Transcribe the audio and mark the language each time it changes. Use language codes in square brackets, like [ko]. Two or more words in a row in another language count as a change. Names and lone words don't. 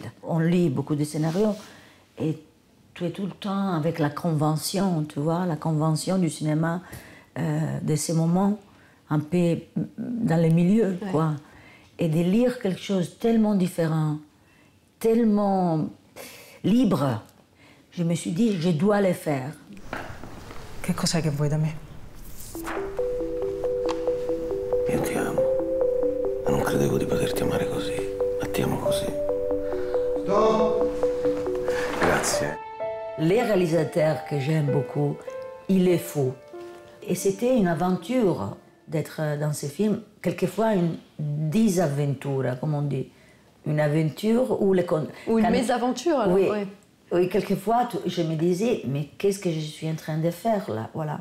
[fr] On lit beaucoup de scénarios. Et tu es tout le temps avec la convention, tu vois, la convention du cinéma, de ces moments un peu dans le milieu, quoi. Et de lire quelque chose tellement différent, tellement libre, je me suis dit, je dois le faire. [it] Che cos'è che vuoi da me? Io ti amo, ma non credevo di poterti amare così, ma ti amo così. Stop! Grazie. [fr] Les réalisateurs que j'aime beaucoup, il est fou. Et c'était une aventure d'être dans ce film, quelquefois une disaventure, comme on dit. Une aventure ou une mésaventure, alors, oui. Oui, quelquefois, je me disais, mais qu'est-ce que je suis en train de faire, là, voilà.